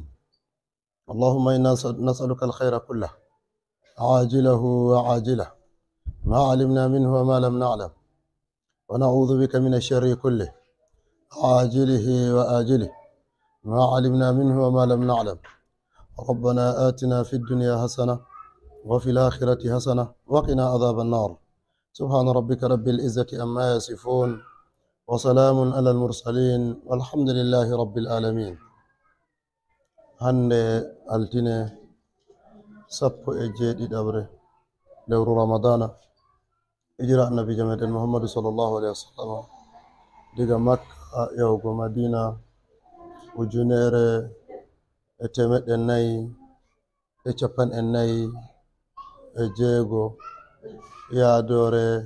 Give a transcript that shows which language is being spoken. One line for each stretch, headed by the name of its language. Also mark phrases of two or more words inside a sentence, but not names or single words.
Arabic: اللهم إنا نسألك الخير كله عاجله وعاجله ما علمنا منه وما لم نعلم، ونعوذ بك من الشر كله عاجله وآجله ما علمنا منه وما لم نعلم. ربنا آتنا في الدنيا حسنة وفي الآخرة حسنة وقنا عذاب النار. سبحان ربك رب العزة عما يصفون وسلام على المرسلين والحمد لله رب العالمين.
Fula: هنde altine sappo e jeeɗiɗaɓre lewru ramadana hijira annabi jameɗen muhammadu
Arabic: صلى الله عليه وسلم
Fula: diga makka yahugo madina ujunere e temeɗɗe nayi e capanɗe nayi e jeego yaadore